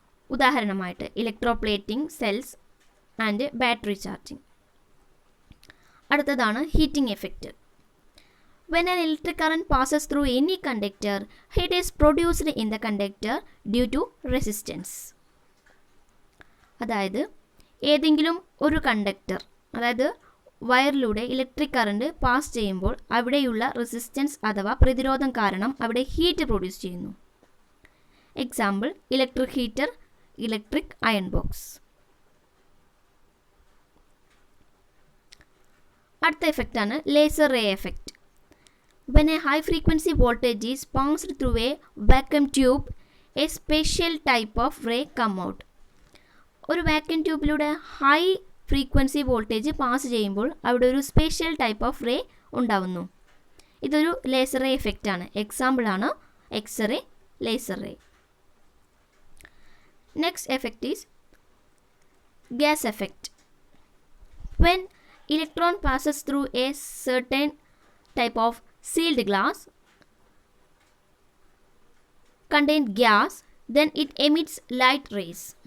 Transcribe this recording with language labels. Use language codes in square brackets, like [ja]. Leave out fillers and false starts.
[ml] ഉദാഹരണമായിട്ട് electroplating cells and battery charging. അടുത്തതാണ് heating effect. [en] When an electric current passes through any conductor, heat is produced in the conductor due to resistance. [ml] അതായത് ഏതെങ്കിലും ഒരു conductor, അതായത് വയറിലൂടെ electric current pass ചെയ്യുമ്പോൾ അവിടെയുള്ള resistance അഥവാ പ്രതിരോധം കാരണം അവിടെ ഹീറ്റ് പ്രൊഡ്യൂസ് ചെയ്യുന്നു. Example electric heater, electric iron box. അടുത്ത എഫക്റ്റാണ് laser ray effect. [en] When a high frequency voltage is passed through a vacuum tube, a special type of ray come out. [ml] ഒരു vacuum ട്യൂബിലൂടെ high frequency voltage pass ചെയ്യുമ്പോൾ അവിടെ ഒരു special type of ray ഉണ്ടാവുന്നു. ഇതൊരു laser ray effect ആണ്. എക്സാമ്പിളാണ് x-ray, laser ray. [en] Next effect is gas effect. When electron passes through a certain type of sealed glass contained gas, then it emits light rays.